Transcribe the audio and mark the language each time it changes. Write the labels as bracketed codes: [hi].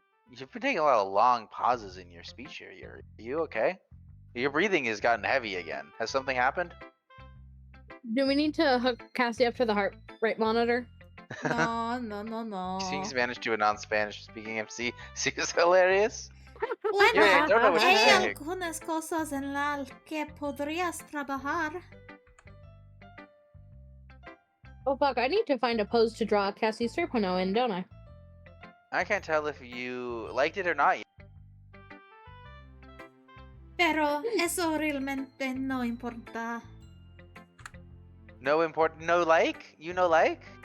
[en] You've been taking a lot of long pauses in your speech here, Yuri. Are you okay? Your breathing has gotten heavy again. Has something happened? Do we need to hook Cassy up to the heart rate monitor? no. Speaking Spanish to a non-Spanish speaking MC seems hilarious. [es] Bueno, [en] Yeah, I don't know what you're [es] hay [en] saying. [es] algunas cosas en la que podrías trabajar. [en] Oh fuck, I need to find a pose to draw Cassie's 3.0 in, don't I? I can't tell if you liked it or not. [es] Pero eso realmente no importa. [en] No important. No like? You no like?